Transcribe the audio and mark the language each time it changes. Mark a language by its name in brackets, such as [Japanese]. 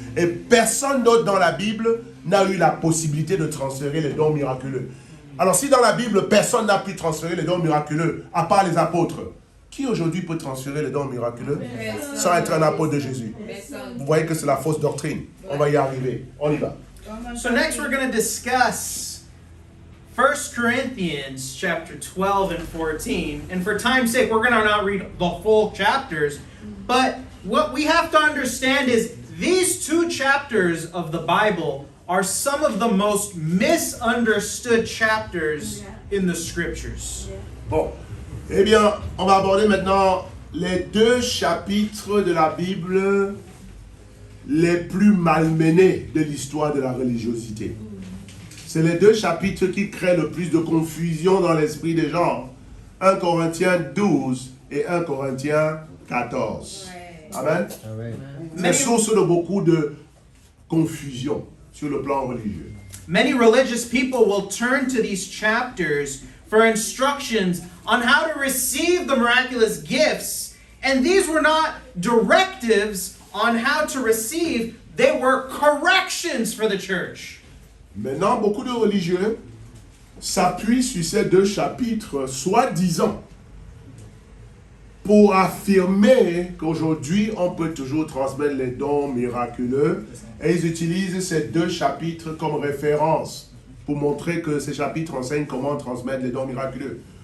[French] Et personne d'autre dans la Bible n'a eu la possibilité de transférer les dons miraculeux. Alors si dans la Bible, personne n'a pu transférer les dons miraculeux, à part les apôtres, qui aujourd'hui peut transférer les dons miraculeux sans être un apôtre de Jésus? Vous voyez que c'est la fausse doctrine. On va y arriver. On y va. [English] So next we're going to discuss 1 Corinthians chapter 12 and 14. And for time's sake, we're going to not read the whole chapters. But what we have to understand is these 2 chapters of the Bible are some of the most misunderstood chapters in the scriptures. [French] Bon. Eh bien, on va aborder maintenant les 2 chapitres de la Bible les plus malmenés de l'histoire de la religiosité. C'est les 2 chapitres qui créent le plus de confusion dans l'esprit des gens. 1 Corinthiens 12 et 1 Corinthiens 14. Amen. C'est source de beaucoup de confusion sur le plan religieux. [English] Many religious people will turn to these chapters for instructions on how to receive the miraculous gifts. And these were not directives on how to receive, they were corrections for the church. [French] Maintenant, beaucoup de religieux s'appuient sur ces 2 chapitres, soi-disant, pour affirmer qu'aujourd'hui, on peut toujours transmettre les dons miraculeux. Et ils utilisent ces 2 chapitres comme référence pour montrer que ces chapitres enseignent comment transmettre les dons miraculeux.